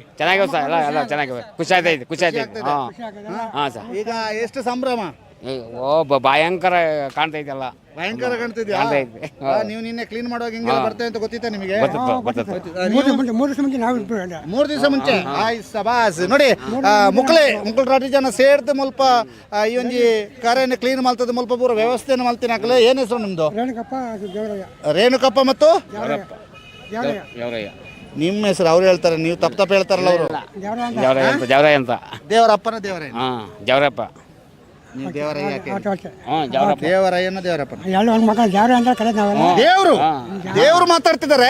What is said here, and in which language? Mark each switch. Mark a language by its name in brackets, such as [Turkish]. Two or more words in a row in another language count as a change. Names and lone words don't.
[Kannada] ಚೆನ್ನಾಗಿವೆ ಸರ್, ಎಲ್ಲ ಚೆನ್ನಾಗಿವೆ. ಖುಷಿ ಆಯ್ತೈತಿ. ಹಾಂ ಸರ್. ಈಗ ಎಷ್ಟು ಸಂಭ್ರಮ? ಭಯಂಕರ ಕಾಣ್ತೈತಲ್ಲ. ಭಯಂಕರ ಕಾಣ್ತಿದ್ಯಾ? ನೀವು ನಿನ್ನೆ ಕ್ಲೀನ್ ಮಾಡುವಾಗ ಹಿಂಗೆಲ್ಲ ಬರ್ತೇವೆ ಅಂತ ಗೊತ್ತಿತ್ತಾ ನಿಮಗೆ? 3 ದಿವಸ ಮುಂಚೆ ಸಬಾಸ್ ನೋಡಿ. [Tulu] ಮುಕ್ಳು ರಾಟಿ ಜನ ಸೇರ್ದು ಮುಲ್ಪ ಈ ಒಂಜಿ ಕರೆಯನ್ನು ಕ್ಲೀನ್ ಮಾಡ್ತದೆ, ಮುಲ್ಪ ಪೂರ ವ್ಯವಸ್ಥೆಯನ್ನು ಮಾಡ್ತೀನಿ ಹಾಕಲೆ. [Kannada] ಏನು ಹೆಸರು ನಿಮ್ದು? ರೇಣುಕಪ್ಪ ಮತ್ತು ನಿಮ್ಮ ಹೆಸರು ಅವ್ರು ಹೇಳ್ತಾರೆ, ನೀವು ತಪ್ಪು ಹೇಳ್ತಾರಲ್ಲ ಅವರು. ಜವರಯ್ಯ ಅಂತ. ದೇವರಪ್ಪನ ದೇವರಯ್ಯ? ಹಾಂ, ಜವರಪ್ಪ. ನೀವು ದೇವರಯ್ಯ ದೇವರಯ್ಯನ ದೇವರಪ್ಪನ ದೇವರು ಮಾತಾಡ್ತಿದ್ದಾರೆ.